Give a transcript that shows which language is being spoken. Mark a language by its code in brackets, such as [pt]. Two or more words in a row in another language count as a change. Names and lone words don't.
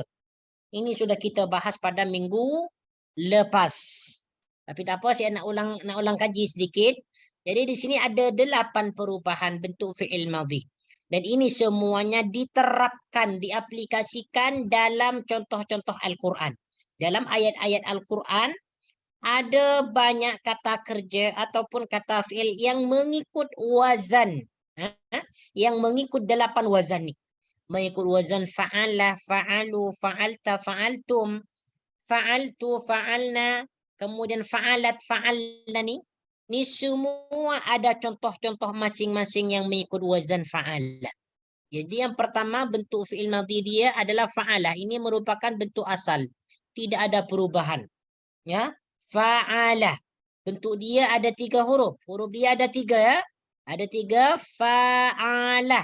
[ms] Ini sudah kita bahas pada minggu lepas. Tapi tak apa, saya nak ulang kaji sedikit. Jadi di sini ada 8 perubahan bentuk [ar] fi'il madhi. [ms] Dan ini semuanya diterapkan, diaplikasikan dalam contoh-contoh Al-Quran. Dalam ayat-ayat Al-Quran ada banyak kata kerja ataupun kata fi'il yang mengikut wazan. Yang mengikut 8 wazan ni. Mengikut wazan [ar] fa'ala, fa'alu, fa'alta, fa'altum, fa'altu, fa'alna, [ms] kemudian [ar] fa'alat, fa'alna [ms] ni semua ada contoh-contoh masing-masing yang mengikut wazan fa'ala. Jadi yang pertama bentuk [ar] fi'il madhi [ms] dia adalah fa'alah. Ini merupakan bentuk asal. Tidak ada perubahan. Ya, fa'alah. Bentuk dia ada 3 huruf. Huruf dia ada 3 ya. Ada 3 fa'alah.